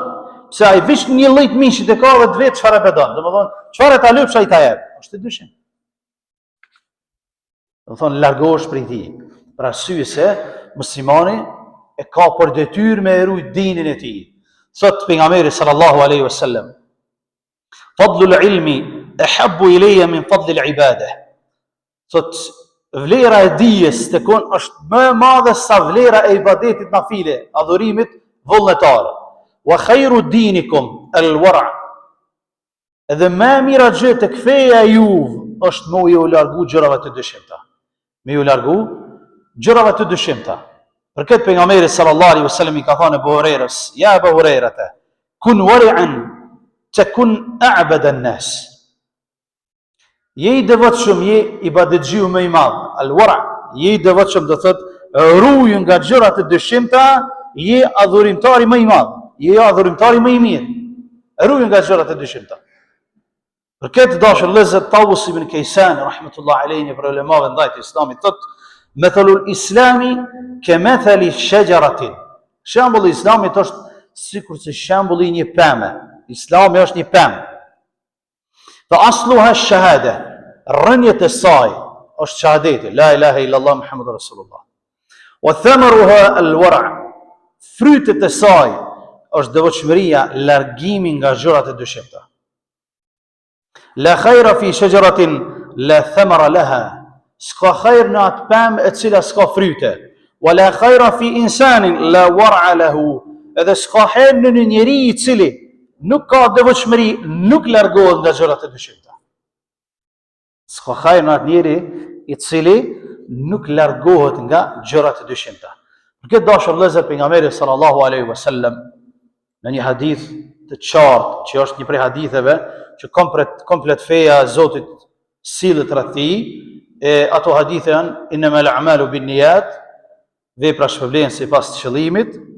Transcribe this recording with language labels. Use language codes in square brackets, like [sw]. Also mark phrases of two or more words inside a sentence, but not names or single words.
[sq] Pse ai veç një lloj mishit e ka dhe të vet çfarë e don. Domethënë, çfarë ta lypsh ai ta jep? Është të dyshim. Domethënë largohesh prej tij. Për arsye se muslimani e ka për detyrë me rujt dinin e tij. Thot pejgamberi [ar] صلى الله عليه وسلم: فضل العلم أحب إلي من فضل العبادة." [sq] Thot vlera e dijes tekon është më e madhe sa vlera e ibadetit nafile, adhurimit vullnetar. [ar] وخير دينكم الورع'. [sq] Edhe më e mira gjë tek feja juve është me u largu gjërave të dyshimta. Me u largu gjërave të dyshimta. Për këtë pejgamberi [ar] صلى الله عليه وسلم [sq] i ka thënë [ar] Abu Hurairës: "يا أبا هريرة كن ورعا تكن أعبد الناس." [sq] Je i devotshëm, je ibadetxhiu më i madh. Al-wara', je i devotshëm do thotë ruaj nga gjërat e dyshimta, je adhurimtari më i madh. Je adhurimtari më i mirë. Ruaj nga gjërat e dyshimta. Për këtë dashur vëllezër, Tawus ibn Kaysan [ar] رحمة الله عليه [sq] për ulemave ndaj të Islamit thotë: [ar] "مثل الإسلام كمثل شجرة." [sq] Shembulli i Islamit është sikurse shembulli i një pemë. Islami është një pemë. [ar] فأصلها الشهادة. [sq] Rënjet e saj është shahadeti, [ar] لا إله إلا الله محمد رسول الله. وثمرها الورع'. [sq] Frytet e saj është devotshmëria, largimi nga gjërat e dyshimta. [ar] لا خير في شجرة لا ثمر لها. [sq] S'ka khajr në atë pemë e cila s'ka fryte. [ar] ولا خير في إنسان لا ورع له. [sq] Edhe s'ka hajr në një njeri i cili nuk ka devotshmëri, nuk largohet nga gjërat e dyshimta. S'ka hajr në atë njeri i cili nuk largohet nga gjërat e dyshimta. Për këtë dashur vëllezër, pejgamberi [ar] صلى الله عليه وسلم [sq] në një hadith të qartë, që është një prej haditheve që komplet feja e Zotit sillet rreth tij, Ato hadithe janë [ar] إنما الأعمال بالنيات, [sq] vepra shpërblen sipas qëllimit.